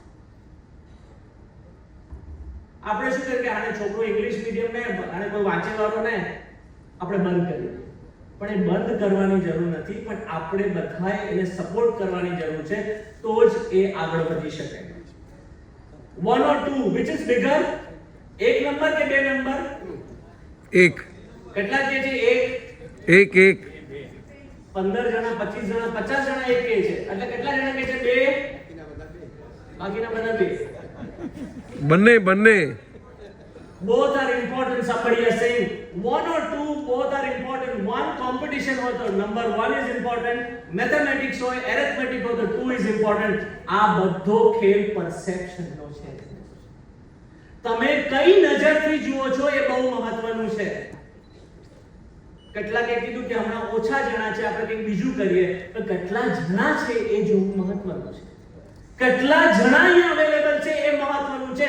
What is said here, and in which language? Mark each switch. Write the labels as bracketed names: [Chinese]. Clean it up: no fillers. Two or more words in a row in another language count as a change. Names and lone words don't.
[Gujarati] આપણે શું કરીએ કે આને છોકરો ઇંગ્લિશ મીડિયમ ને આને કોઈ વાંચેવાળો ને આપણે બંધ કરી દઈએ, પણ એ બંધ કરવાની જરૂર નથી, પણ આપણે બધાએ એને સપોર્ટ કરવાની જરૂર છે, તો જ એ આગળ વધી શકે. [English] 1 or 2 which is bigger? [Gujarati] 1 નંબર કે 2 નંબર? [English] 1. [Gujarati] કેટલા કે છે? 1 1 15 જણા, 25 જણા, 50 જણા એક કહે છે, એટલે કેટલા જણા કહે છે? 2. બાકીના બધા 2. બંને [English] Both are important. Somebody is saying 1 or 2, both are important. One competition [Gujarati] હોય તો [English] number 1 is important, mathematics હોય, arithmetic [Gujarati] હોય તો [English] 2 is important. [Gujarati] આ બધો ખેલ perception નો છે. તમે કઈ નજરથી જુઓ છો એ બહુ મહત્વનું છે. કેટલાકે કીધું કે હમણાં ઓછા જણા છે, આપણે કંઈક બીજું કરીએ, તો કેટલા જણા છે એ જોવું મહત્વનું છે. કેટલા જણા અહીંયા અવેલેબલ છે એ મહત્વનું છે.